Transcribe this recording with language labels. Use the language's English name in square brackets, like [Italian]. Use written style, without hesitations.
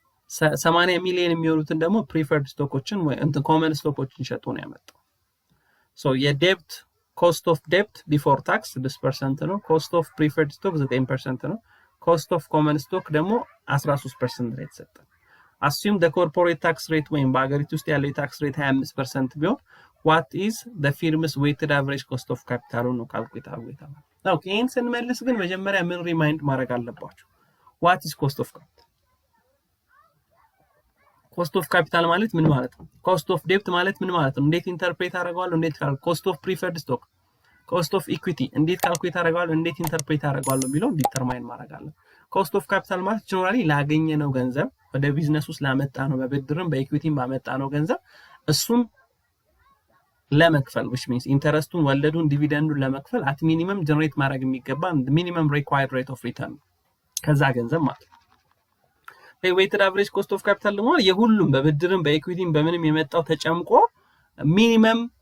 [Amharic] 80 ሚሊዮን የሚሆኑትን ደግሞ preferred stockዎችን ወይ common stockዎችን ሸጦ ነው ያመጣው። so የዴብት cost of debt before tax 6% ነው። cost of preferred stock 9% ነው። cost of common stock ደግሞ 13% ሬት ሰጠ። [English] assume the corporate tax rate [Amharic] ወይም በአገሪቱ ውስጥ ያለው የታክስ ሬት 25% ቢሆን [English] what is the firm's weighted average cost of capital [Amharic] ነው ካልኩሌት አድርገናል። ኦኬ ይሄን ስንመልስ ግን መጀመሪያ ምን ሪማይንድ ማድረግ አለባችሁ? [English] what is cost of capital? [Amharic] cost of capital ማለት ምን ማለት ነው? cost of debt ማለት ምን ማለት ነው? እንዴት ኢንተርፕሬት አደርጋለሁ? እንዴት cost of preferred stock፣ cost of equity እንዴት ካልኩሌት አደርጋለሁ? እንዴት ኢንተርፕሬት አደርጋለሁ የሚለው ዲተርማይን ማድረግ አለ። cost of capital ማለት ጀነራሊ ላገኘነው ገንዘብ ወደ ቢዝነስ ውስጥ ላመጣ ነው በብድርም በኢኩዊቲም ባመጣ ነው ገንዘብ እሱን ለመክፈል [English] which means [Amharic] ኢንተረስቱን፣ ወለዱን፣ ዲቪደንዱን ለመክፈል at minimum ጀነሬት ማድረግ የሚገባ minimum required rate of return ከዛ ገንዘብ ማለት ነው። weighted average cost of capital ደግሞ የሁሉም በብድርም በኢኩዊቲም በምንም የመጣው ተጨምቆ minimum